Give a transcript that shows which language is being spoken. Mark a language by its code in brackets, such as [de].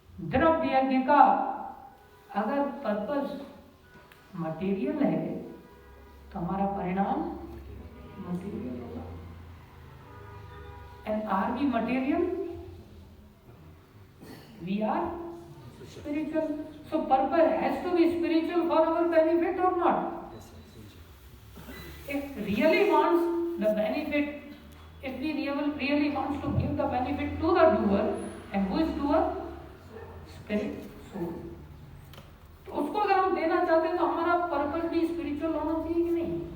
[hi] द्रव्य यज्ञ का अगर पर्पस मटेरियल है तो हमारा परिणाम मटेरियल होगा। [en] And are we material? We are spiritual. So purpose has to be spiritual for our benefit or not? If really wants the benefit, if we really wants to give the benefit to the doer, and who is doer? Spirit, soul. [hi] तो उसको अगर हम देना चाहते हैं तो हमारा purpose भी स्पिरिचुअल होना चाहिए कि नहीं?